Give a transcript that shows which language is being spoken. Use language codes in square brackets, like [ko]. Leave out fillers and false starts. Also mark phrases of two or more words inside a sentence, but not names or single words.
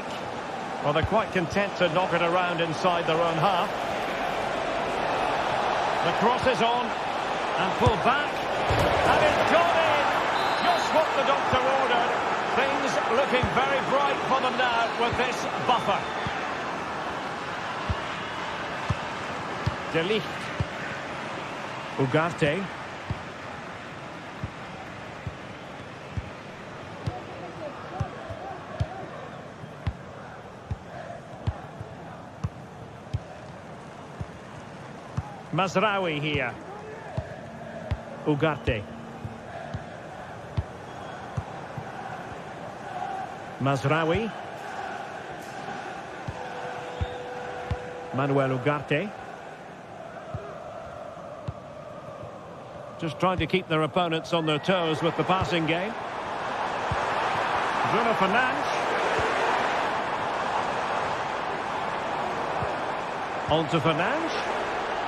[en] Well, they're quite content to knock it around inside their own half. The cross is on, and pulled back, and it's gone in! Just what the doctor ordered. Things looking very bright for them now with this buffer. De Ligt. Ugarte. Mazraoui here. Ugarte. Mazraoui. Manuel Ugarte. Just trying to keep their opponents on their toes with the passing game. Bruno Fernandes. On to Fernandes.